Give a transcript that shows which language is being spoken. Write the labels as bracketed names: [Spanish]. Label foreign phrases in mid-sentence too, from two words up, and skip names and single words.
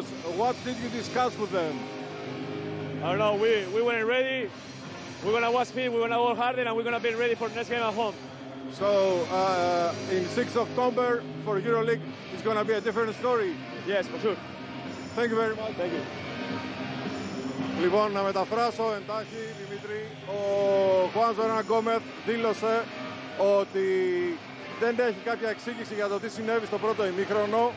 [English] What did you discuss with them? I don't know. We weren't ready. We're gonna watch film. We're gonna work harder, and we're gonna be ready for the next game at home. So in 6th October for EuroLeague, it's gonna be a different story. Yes, for sure. Thank you very much. Thank you. [Greek] Λοιπόν, να μεταφράσω εντάχει, Δημήτρη. Ο Χουάντσο Ερνάν Γκόμεθ δήλωσε ότι δεν έχει κάποια εξήγηση για το τι συνέβη στο πρώτο ημίχρονο.